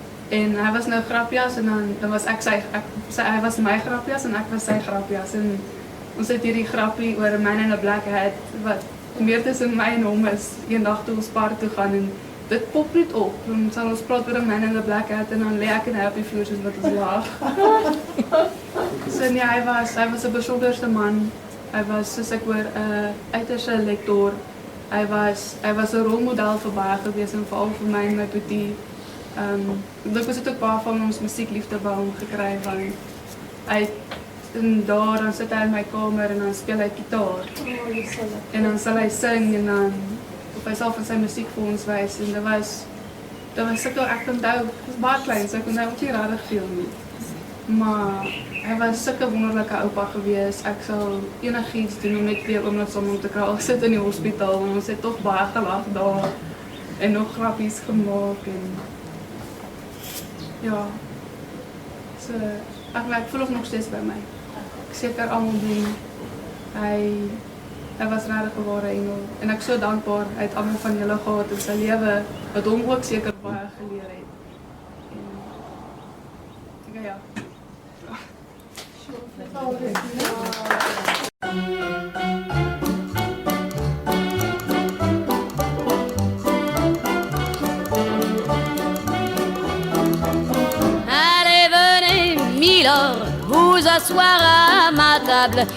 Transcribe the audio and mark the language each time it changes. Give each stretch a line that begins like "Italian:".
Afrikaans: En hy was nou grapjas, en dan was hy was my grapjas en ek was sy grapjas. En ons het hierdie grappie oor 'n man
English: in a black hat,
Afrikaans: wat meer tussen my en hom is, eendag toe ons park toe gaan, en dit pop net op. Dan sal ons praat oor 'n man
English: in a black hat,
Afrikaans: en dan lê ek en hy op die vloer soos wat ons lag. So nee, hy was 'n besonderste man. Hy was, soos ek hoor, 'n uiterste lektor. Hy was 'n rolmodel vir baie gewees, en veral vir my en my boetie. Ek was ook baie van ons musiekliefde by hom gekry, want dan sit hy in my kamer en dan speel hy gitaar. En dan sal hy sing, en dan of hy sal van sy musiek vir ons wys, en dit was sulke, ek onthou, ek was baie klein, so ek onthou ook nie regtig veel nie. Maar hy was sulke wonderlike oupa gewees. Ek sal enigiets doen om net weer oomliks om hom te kry. Ek sit in die hospitaal, en ons het tog baie gelag daar, en nog grappies gemaak, en ja. So, ek voel nog steeds by my. Ek seker almal doen. Hy was regtig 'n ware engel en ek so dankbaar hy het almal van julle gehad in sy lewe wat hom ook seker baie geleer het. En ja.
French: Allez, venez, Milord, vous asseoir à ma table.